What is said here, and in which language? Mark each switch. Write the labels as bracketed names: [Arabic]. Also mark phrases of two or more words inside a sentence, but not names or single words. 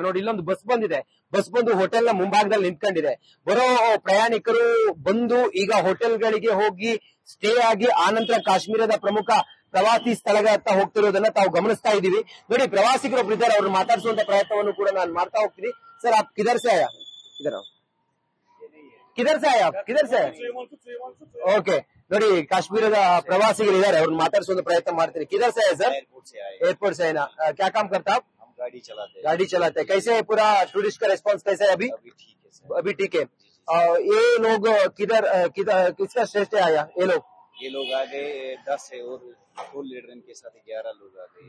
[Kannada] ನೋಡಿ, ಇಲ್ಲೊಂದು ಬಸ್ ಬಂದಿದೆ. ಬಸ್ ಬಂದು ಹೋಟೆಲ್ನ ಮುಂಭಾಗದಲ್ಲಿ ನಿಂತ್ಕೊಂಡಿದೆ. ಬರೋ ಪ್ರಯಾಣಿಕರು ಬಂದು ಈಗ ಹೋಟೆಲ್ಗಳಿಗೆ ಹೋಗಿ ಸ್ಟೇ ಆಗಿ ಆನಂತರ ಕಾಶ್ಮೀರದ ಪ್ರಮುಖ ಪ್ರವಾಸಿ ಸ್ಥಳಗಳತ್ತ ಹೋಗ್ತಿರೋದನ್ನ ತಾವು ಗಮನಿಸ್ತಾ ಇದೀವಿ. ನೋಡಿ, ಪ್ರವಾಸಿಗರು ಇದ್ದಾರೆ, ಅವ್ರನ್ನ ಮಾತಾಡಿಸುವಂತ ಪ್ರಯತ್ನವನ್ನು ಕೂಡ ನಾನು ಮಾಡ್ತಾ ಹೋಗ್ತೀನಿ. [Hindi] सर, आप किधर से आया? किधर से आया? किधर से? [Kannada] ಓಕೆ, ನೋಡಿ, ಕಾಶ್ಮೀರದ ಪ್ರವಾಸಿಗರು ಇದ್ದಾರೆ, ಅವ್ರನ್ನ ಮಾತಾಡಿಸುವಂತ ಪ್ರಯತ್ನ ಮಾಡ್ತೀನಿ. [Hindi] ಕಿಧರ್ से है सर? एयरपोर्ट से है ना? क्या काम करता आप? हम गाड़ी चलाते हैं। कैसे है पूरा टूरिस्ट का रेस्पॉन्स कैसा है अभी? अभी ठीक है। ये लोग किसका श्रेष्ठ आया? ये लोग आ गए 10 है और फुल लीडर के साथ 11 लोग आ गए।